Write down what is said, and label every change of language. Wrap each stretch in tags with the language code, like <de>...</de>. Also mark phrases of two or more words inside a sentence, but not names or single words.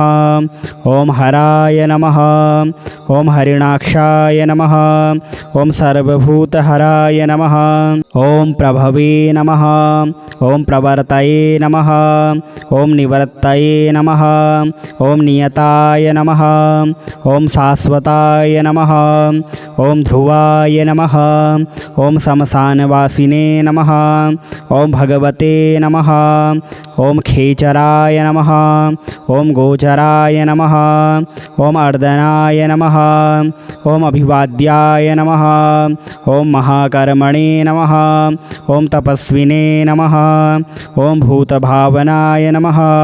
<sa>ॐ हराय नमः। ॐ हरिणाक्षाय नमः। ॐ सर्वभूतहराय नमः। ॐ प्रभवे नमः। ॐ प्रवर्तये नमः। ॐ निवर्तये नमः। ॐ नियताय नमः। ఓం శాశ్వతాయ నమః ఓం ధ్రువాయ నమః ఓం శమశానవాసినే నమః ఓం భగవతే నమః ఓం ఖేచరాయ నమః ఓం గోచరాయ నమః ఓం అర్దనాయ నమః ఓం అభివాద్యాయ నమః ఓం మహాకర్మణే నమః ఓం తపస్వినే నమః ఓం భూతభావనాయ నమః</sa>